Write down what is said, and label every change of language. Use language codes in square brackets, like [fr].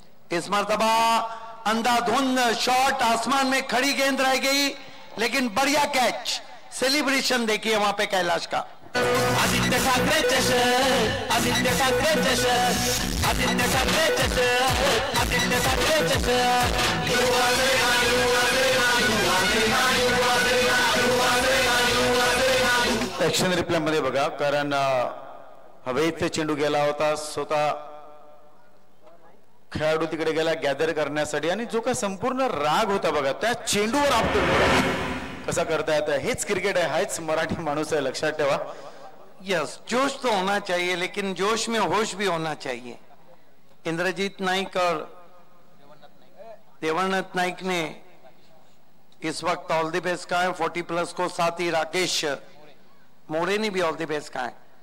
[hi] इस मरतबा अंधाधुंध शॉट, आसमान में खड़ी गेंद रह गई, लेकिन बढ़िया कैच, सेलिब्रेशन देखिए वहां पे कैलाश का। [mr] आदित्य ठाकरे चषक, आदित्य ठाकरे चषक, आदित्य ठाकरे चषक, आदित्य ठाकरे चषक। ऍक्शन रिप्ले मध्ये बघा, कारण हवेत चेंडू गेला होता, स्वतः खेळाडू तिकडे गेला गॅदर करण्यासाठी, आणि जो काय संपूर्ण राग होता बघा त्या चेंडूवर आपटून कसा करता येतं। हेच क्रिकेट आहे, हाच मराठी माणूस आहे, लक्षात ठेवा। [hi] यस, जोश तो होना चाहिए, लेकिन जोश में होश भी होना चाहिए। इंद्रजीत नाइक और देवरनाथ नाइक ने इस वक्त [en] all the best [hi] कहा है 40+ को, साथ ही राकेश मोरे ने भी ऑल द बेस्ट कहा है।